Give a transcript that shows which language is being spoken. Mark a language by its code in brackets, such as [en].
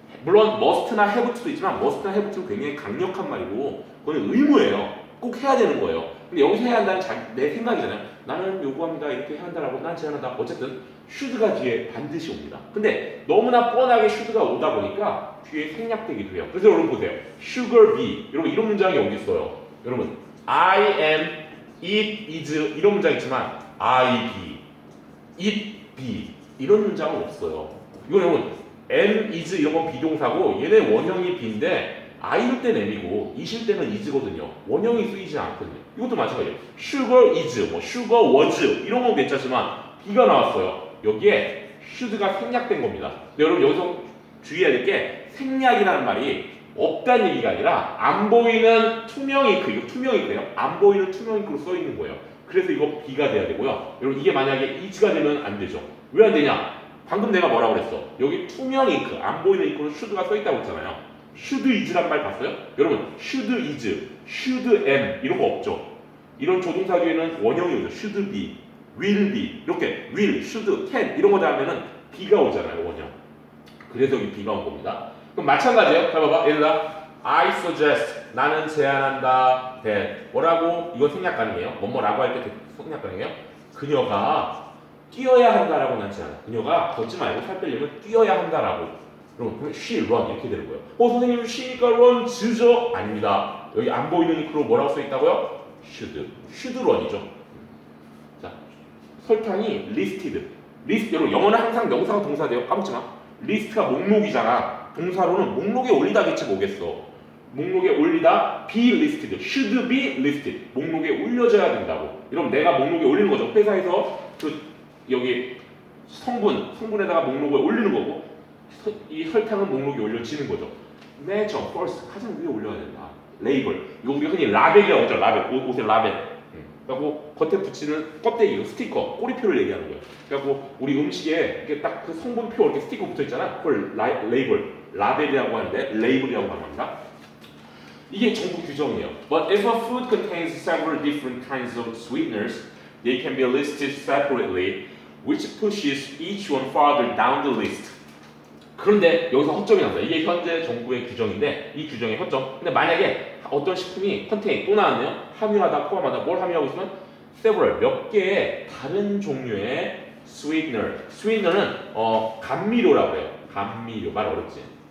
[ko] 물론 must나 have도 있지만 must나 have는 굉장히 강력한 말이고 그건 의무예요. 꼭 해야 되는 거예요. 근데 여기서 해야 한다는 내 생각이잖아요. 나는 요구합니다. 이렇게 해야 한다라고 난 제안한다. 어쨌든 should가 뒤에 반드시 옵니다. 근데 너무나 뻔하게 should가 오다 보니까 뒤에 생략되기도 해요. 그래서 여러분 보세요. sugar be 여러분 이런 문장이 어디 있어요? 여러분 [en] I am, it is [ko] 이런 문장 있지만 [en] I be, it be [ko] 이런 문장은 없어요. 이건 여러분 am, is 이런 건 비동사고 얘네 원형이 be인데 I일 때는 M이고 it일 때는 is거든요. 원형이 쓰이지 않거든요. 이것도 마찬가지예요. sugar is, 뭐 sugar was 이런 건 괜찮지만 B가 나왔어요. 여기에 should가 생략된 겁니다. 근데 여러분 여기서 주의해야 될 게 생략이라는 말이 없다는 얘기가 아니라 안 보이는 투명 잉크, 이거 투명 잉크예요. 안 보이는 투명 잉크로 써 있는 거예요. 그래서 이거 B가 돼야 되고요. 여러분 이게 만약에 is가 되면 안 되죠. 왜 안 되냐? 방금 내가 뭐라고 그랬어? 여기 투명 잉크, 안 보이는 잉크로 should가 써 있다고 했잖아요. should is란 말 봤어요? 여러분 should is, should am 이런 거 없죠. 이런 조동사 뒤에는 원형이 오죠. should be, will be 이렇게 will, should, can 이런 거 다음에는 be가 오잖아요. 원형. 그래서 여기 be가 온 겁니다. 그럼 마찬가지예요. 자 봐봐. 예를 들어 I suggest 나는 제안한다. that 뭐라고? 이거 생략 가능해요. 뭐라고 할 때 생략 가능해요. 그녀가 뛰어야 한다라고 난 제안해. 그녀가 걷지 말고 살 빼려면 뛰어야 한다라고. 그럼 she run 이렇게 되는 거예요. 선생님 she니까 run 즈죠? 아닙니다. 여기 안 보이는 잉크로 뭐라고 써 있다고요? should run이죠. 자, 설탕이 listed. 리스트 여러분 영어는 항상 명사가 동사돼요. 까먹지 마. 리스트가 목록이잖아. 동사로는 목록에 올리다겠지 뭐겠어. 목록에 올리다 be listed, should be listed. 목록에 올려져야 된다고. 이러면 내가 목록에 올리는 거죠. 회사에서 그 여기 성분에다가 목록을 올리는 거고 이 설탕은 목록에 올려지는 거죠. 매저 first 가장 위에 올려야 된다. 레이블 이거 우리가 흔히 라벨이라고 하죠. 라벨 옷에 라벨. 그리고 겉에 붙이는 껍데기 스티커 꼬리표를 얘기하는 거예요. 그래갖고 우리 음식에 이렇게 딱 그 성분표 이렇게 스티커 붙어 있잖아. 그걸 레이블 라벨이라고 하는데 레이블이라고 합니다. 이게 정부 규정이에요. [en] But if a food contains several different kinds of sweeteners, they can be listed separately, which pushes each one farther down the list. [ko] 그런데 여기서 허점이 나옵니다. 이게 현재 정부의 규정인데 이 규정의 허점. 근데 만약에 어떤 식품이 컨테인 또 나왔네요. 함유하다, 포함하다. 뭘 함유하고 있으면 several 몇 개의 다른 종류의 sweetener. sweetener는 감미료라고 해요. 감미료 말 어렵지.